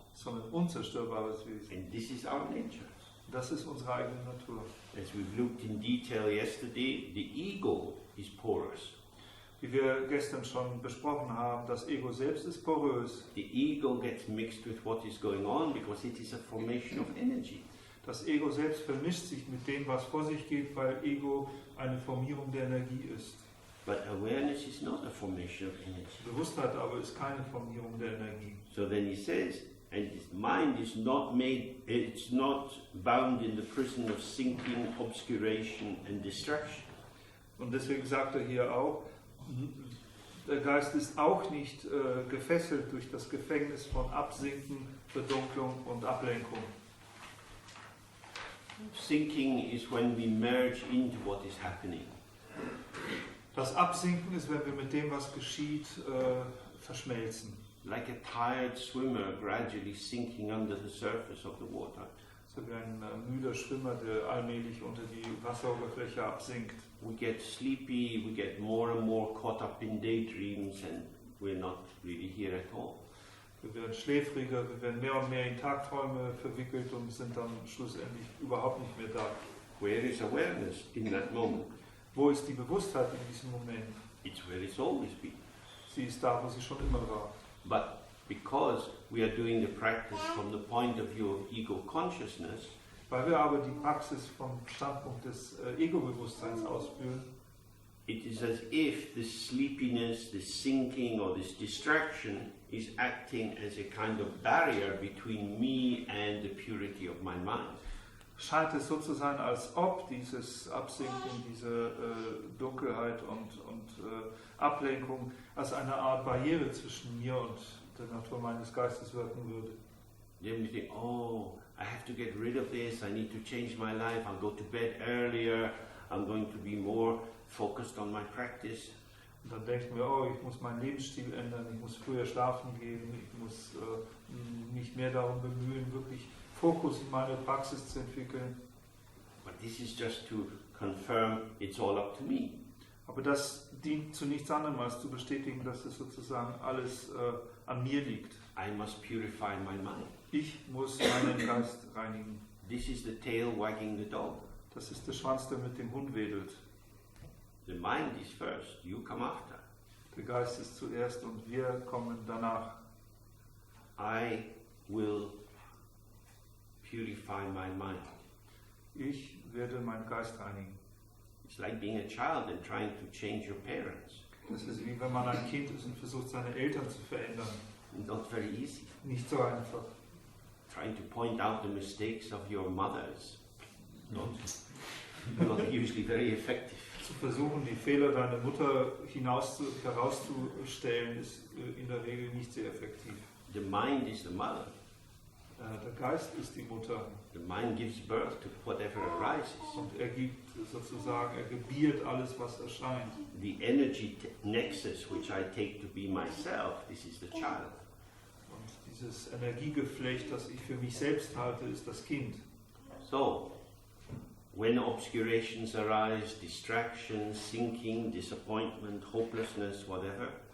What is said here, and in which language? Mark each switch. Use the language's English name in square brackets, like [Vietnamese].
[German] sondern unzerstörbares Wesen. [English] And this is our nature. [German] Das ist unsere eigene Natur. [English] As we've looked in detail yesterday, the ego is porous. [German] Wie wir gestern schon besprochen haben, das Ego selbst ist porös. [English] The ego gets mixed with what is going on because it is a formation of energy. [German] Das Ego selbst vermischt sich mit dem, was vor sich geht, weil Ego eine Formierung der Energie ist. [English] But awareness is not a formation of energy. [German] Bewusstheit aber ist keine Formierung der Energie. [English] So then he says, and his mind is not made, it's not bound in the prison of sinking, obscuration and distraction. [German] Und deswegen sagt er hier auch, der Geist ist auch nicht gefesselt durch das Gefängnis von Absinken, Verdunklung und Ablenkung. [English] Sinking is when we merge into what is happening. [German] Das Absinken ist, wenn wir mit dem, was geschieht, verschmelzen. [English] Like a tired swimmer gradually sinking under the surface of the water. [German] So wie ein müder Schwimmer, der allmählich unter die Wasseroberfläche absinkt. [English] We get sleepy, we get more and more caught up in daydreams and we're not really here at all. [German] Wir werden schläfriger, wir werden mehr und mehr in Tagträume verwickelt und sind dann schlussendlich überhaupt nicht mehr da. [English] Where is awareness in that moment? [German] Wo ist die Bewusstheit in diesem Moment? [English] It's where it's always been. [German] Sie ist da, wo sie schon immer war. [English] But because we are doing the practice from the point of view of ego consciousness, [German] Weil wir aber die Praxis vom Standpunkt des Ego-Bewusstseins ausführen, [English] it is as if this sleepiness, this sinking or this distraction is acting as a kind of barrier between me and the purity of my mind. [German] scheint es so zu sein, als ob dieses Absinken, diese Dunkelheit und Ablenkung als eine Art Barriere zwischen mir und der Natur meines Geistes wirken würde. [English] Then we think, oh, I have to get rid of this, I need to change my life, I'll go to bed earlier, I'm going to be more focused on my practice. [German] Und dann denken wir, oh, ich muss meinen Lebensstil ändern, ich muss früher schlafen gehen, ich muss mich mehr darum bemühen, wirklich Fokus in meine Praxis zu entwickeln. [English] But this is just to confirm it's all up to me. [German] Aber das dient zu nichts anderem, als zu bestätigen, dass es sozusagen alles an mir liegt. [English] I must purify my mind. [German] Ich muss meinen Geist reinigen. [English] This is the tail wagging the dog. [German] Das ist der Schwanz, der mit dem Hund wedelt. [English] The mind is first, you come after. [German] Der Geist ist zuerst und wir kommen danach. [English] I will purify my mind. [German] Ich werde meinen Geist reinigen. [English] It's like being a child and trying to change your parents. [German] Das ist wie wenn man ein Kind ist und versucht, seine Eltern zu verändern. [English] Not very easy. [German] Nicht so einfach. [English] Trying to point out the mistakes of your mothers. Not usually very effective. [German] Zu versuchen, die Fehler deiner Mutter herauszustellen, ist in der Regel nicht sehr effektiv. [English] The mind is the mother. [German] Der Geist ist die Mutter. [English] The mind gives birth to whatever arises. [German] Und er gibt sozusagen, er gebiert alles, was erscheint. [English] The energy nexus which I take to be myself, this is the child. [German] Und dieses Energiegeflecht, das ich für mich selbst halte, ist das Kind. [English] So, when obscurations arise, distractions, sinking, disappointment, hopelessness, whatever,